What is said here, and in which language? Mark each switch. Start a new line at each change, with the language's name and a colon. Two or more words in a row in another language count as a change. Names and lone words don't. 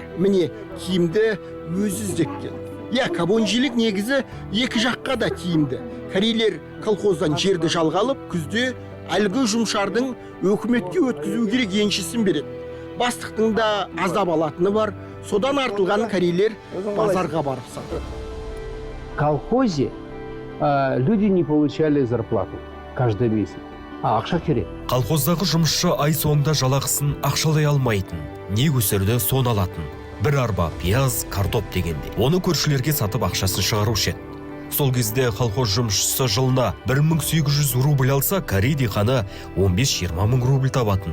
Kazakh: Міне, киімді өзі іздеп келді. Кабонжилік негізі екі жаққа да тиімді. Корейлер колхоздан жерді жалға алып, күзде әлгі жұмшардың өкіметке өткізу керек еншісін береді. Бастықтың да азап алатыны бар, содан артылған корейлер базарға барып сатады.
Russian: В колхозе люди не получали зарплату каждый месяц.
Kazakh: Ақша керек. Колхоздағы жұмысшы ай соңында жалақысын ақшалай алмайтын, не өсірді соны алатын. Бір арба пияз, картоп дегенде. Оны көршілерге сатып ақшасын шығарушы еді. Сол кезде колхоз жұмысшысы жылына 1800 рубль алса, корей диқаны 15-20 мың рубль табатын.